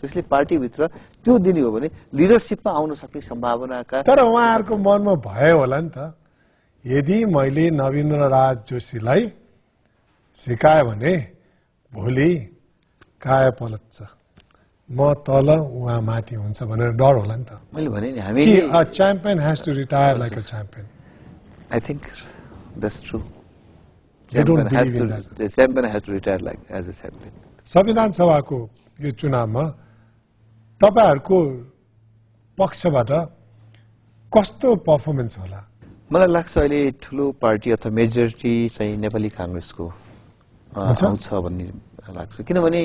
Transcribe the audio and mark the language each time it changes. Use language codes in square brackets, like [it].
[ne] त्यसले पार्टीभित्र त्यो दिने हो भने लिडरसिपमा आउन सक्ने सम्भावनाका। तर उहाँहरूको मनमा भयो होला नि त, यदि मैले नवीनराज जोशीलाई सिकायो भने भोलि काय पलट्छ, म तल उहाँ माथि हुन्छ भनेर डर होला नि त। मैले भने नि हामी [en] a champion has to retire like a champion. I think that's true. You don't believe in that. The champion has to retire like as a champion. [ne] संविधान सभाको यो चुनावमा तपाईहरुको पक्षबाट कस्तो पर्फर्मेन्स होला? मलाई लाग्छ अहिले ठुलो पार्टी अथवा मेजोरिटी चाहिँ नेपाली कांग्रेसको आउँछ भन्ने लाग्छ। किनभने